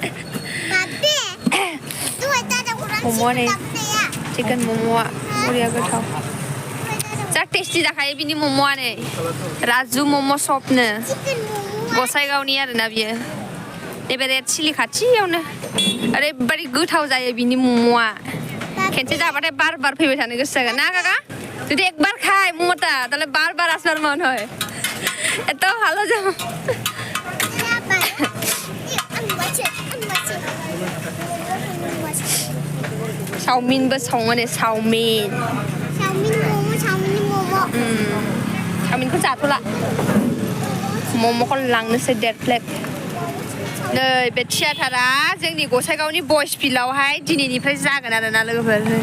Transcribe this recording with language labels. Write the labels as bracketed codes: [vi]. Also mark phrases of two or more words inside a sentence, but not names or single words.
[brx] मम' नै चिकेन मम'आ बरिया गोथाव जा टेस्टि जाखायो बिनि मम'आ नै राजु मम' शपनो गसाइगावनि आरोना बियो नैबे रेड चिलि खाथियावनो ओरैबायदि गोथाव जायो बिनि मम'आ खेनसे जाबाथाय बार बार फैबाय थानो गोसो जागोन ना काका जुदि [hi] एक बार [brx] खाय मम'टा [bn] তাহলে বারবার আসবার মন হয় এত ভালো যাও [brx] চাওমিনबो सङो ने चावमिन चावमिनखौ जाथ'ला मम'खौ लांनोसै देर प्लेट नै बे थियाटारा जोंनि गसाइगावनि बयस फिल्डआवहाय दिनैनिफ्राय जागोन आरोना लोगोफोर